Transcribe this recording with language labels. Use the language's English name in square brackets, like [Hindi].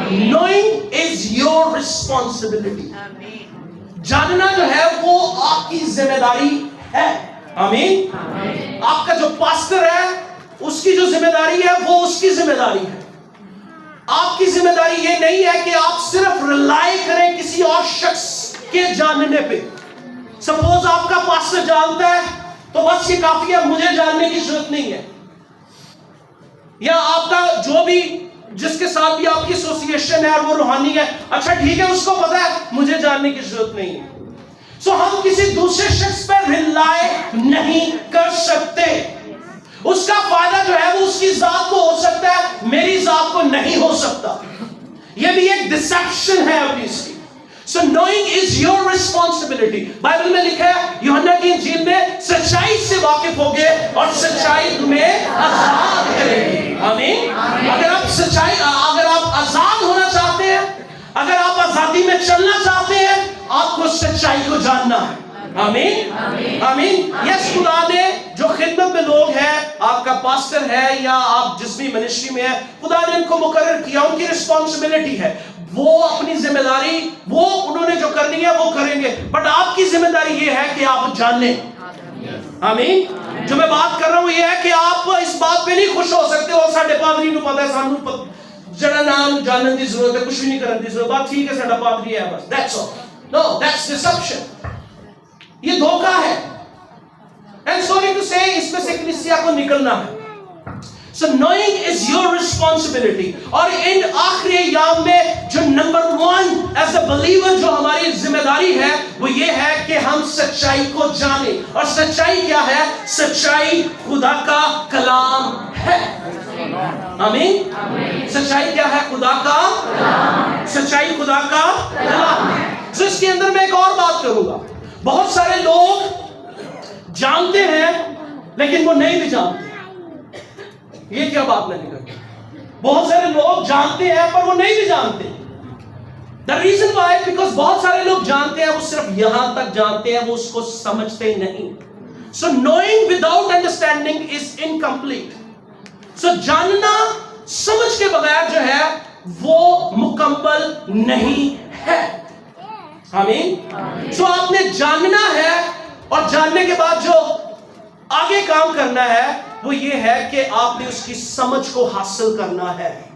[English] Knowing is your responsibility. [Urdu] جاننا جو ہے وہ آپ کی ذمہ داری ہے. آمین. آپ کا جو پاسٹر ہے اس کی جو ذمہ داری ہے وہ اس کی ذمہ داری ہے. آپ کی ذمہ داری یہ نہیں ہے کہ آپ صرف ریلائی کریں کسی اور شخص کے جاننے پہ. سپوز آپ کا پاسٹر جانتا ہے تو بس یہ کافی ہے, مجھے جاننے کی ضرورت نہیں ہے. یا آپ کا جو بھی جس کے ساتھ بھی آپ کی ایسوسیشن ہے اور وہ روحانی ہے, اچھا ٹھیک ہے, اس کو پتا ہے مجھے جاننے کی ضرورت نہیں ہے. سو ہم کسی دوسرے شخص پر ریلائی نہیں کر سکتے. اس کا فائدہ جو ہے وہ اس کی ذات کو ہو سکتا ہے, میری ذات کو نہیں ہو سکتا. یہ بھی ایک ڈسیپشن ہے ابھی اس کی. [English] So knowing is your responsibility. [Urdu] Bible میں لکھا ہے یوحنا کی انجیل میں سچائی سے واقف ہوگے اور سچائی تمہیں آزاد کرے گی. آمین. اگر آپ سچائی, اگر آپ آزاد ہونا چاہتے ہیں, اگر آپ آزادی میں چلنا چاہتے ہیں, آپ کو سچائی کو جاننا ہے. آمین. آمین. یس, خدا نے جو خدمت میں لوگ ہیں, آپ کا پاسٹر ہے یا آپ جس بھی منسٹری میں ہیں, خدا نے ان کو مقرر کیا, ان کی رسپانسبلٹی ہے, وہ اپنی ذمہ داری وہ انہوں نے جو کرنی ہے وہ کریں گے. بٹ آپ کی ذمہ داری یہ ہے کہ آپ جانیں. آمین. جو میں بات کر رہا ہوں یہ ہے کہ آپ اس بات پہ نہیں خوش ہو سکتے اور [Punjabi] ساڈے پادری نو پتہ ہے, سانو جڑا نام جاننے دی ضرورت ہے, کچھ بھی نہیں کرنے دی ضرورت, بات ٹھیک ہے ساڈا پادری ہے بس, [English] That's all. No, that's deception. [Urdu] یہ دھوکہ ہے. [English] and sorry to say [Urdu] اس میں سے کلیسیا کو نکلنا ہے. [English] So knowing is your responsibility. [Urdu] اور ان آخری ایام میں جو نمبر 1 [English] as a believer [Urdu] جو ہماری ذمہ داری ہے وہ یہ ہے کہ ہم سچائی کو جانیں. اور سچائی کیا ہے؟ سچائی خدا کا کلام ہے. آمین. سچائی کیا ہے؟ خدا کا کلام. سچائی خدا کا کلام ہے. تو اس کے اندر میں ایک اور بات کروں گا. بہت سارے لوگ جانتے ہیں لیکن وہ نہیں بھی جانتے. یہ کیا بات میں نے کہی؟ بہت سارے لوگ جانتے ہیں پر وہ نہیں بھی جانتے. [English] The reason why, because [Urdu] بہت سارے لوگ جانتے ہیں, وہ صرف یہاں تک جانتے ہیں, وہ اس کو سمجھتے نہیں. [English] So knowing without understanding is incomplete. [Urdu] So جاننا سمجھ کے بغیر جو ہے وہ مکمل نہیں ہے. آمین. So آپ نے جاننا ہے اور جاننے کے بعد جو آگے کام کرنا ہے وہ یہ ہے کہ آپ نے اس کی سمجھ کو حاصل کرنا ہے.